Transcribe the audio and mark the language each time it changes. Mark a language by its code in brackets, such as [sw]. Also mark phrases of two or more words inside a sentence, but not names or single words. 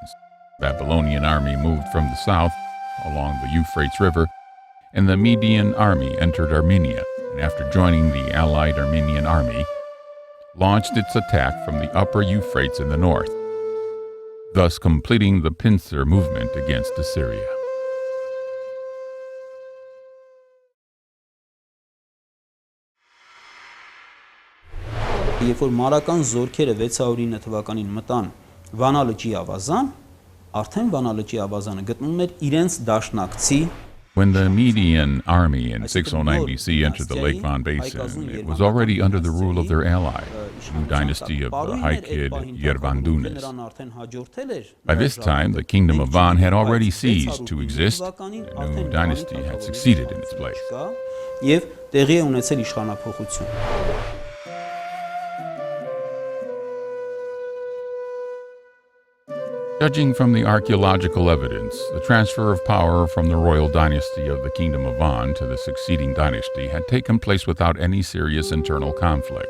[en] The Babylonian army moved from the south along the Euphrates River, and the Median army entered Armenia, and after joining the Allied Armenian army, launched its attack from the upper Euphrates in the north, thus completing the pincer movement against Assyria. [hy] Երբ որ մարական զորքերը 609 թվականին մտան Վանա լճի ավազան, արդեն Վանա լճի ավազանը գտնվում էր իրենց դաշնակցի. [en] When the Median army in 609 BC entered the Lake Van Basin, it was already under the rule of their ally, the new dynasty of the Haykid Yervandunes. By this time, the kingdom of Van had already ceased to exist, and a new dynasty had succeeded in its place. [hy] Եվ տեղի է ունեցել իշխանափոխություն. [en] Judging from the archaeological evidence, the transfer of power from the royal dynasty of the Kingdom of Van to the succeeding dynasty had taken place without any serious internal conflict.